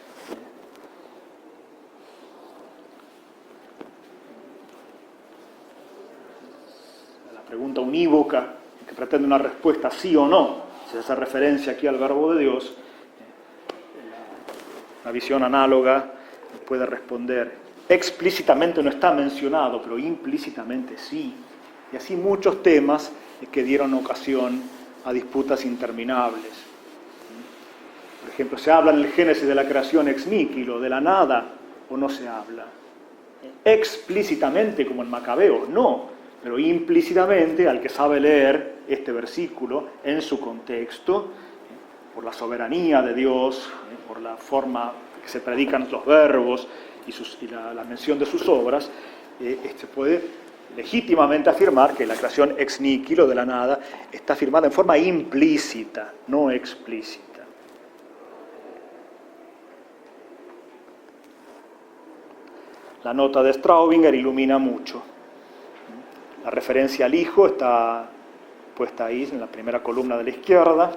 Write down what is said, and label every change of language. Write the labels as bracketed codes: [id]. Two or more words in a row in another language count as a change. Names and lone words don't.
[es] La pregunta unívoca, que pretende una respuesta sí o no, si se hace referencia aquí al verbo de Dios, la visión análoga puede responder, explícitamente no está mencionado, pero implícitamente sí. Y así muchos temas que dieron ocasión a disputas interminables. Por ejemplo, ¿se habla en el Génesis de la creación [la] ex nihilo, [es] de la nada, o no se habla? Explícitamente, como en Macabeo, no, pero implícitamente, al que sabe leer este versículo en su contexto, por la soberanía de Dios, por la forma que se predican los verbos y la mención de sus obras, se puede legítimamente afirmar que la creación [la] ex nihilo, [es] de la nada, está afirmada en forma implícita, no explícita. La nota de Straubinger ilumina mucho. La referencia al Hijo está puesta ahí, en la primera columna de la izquierda.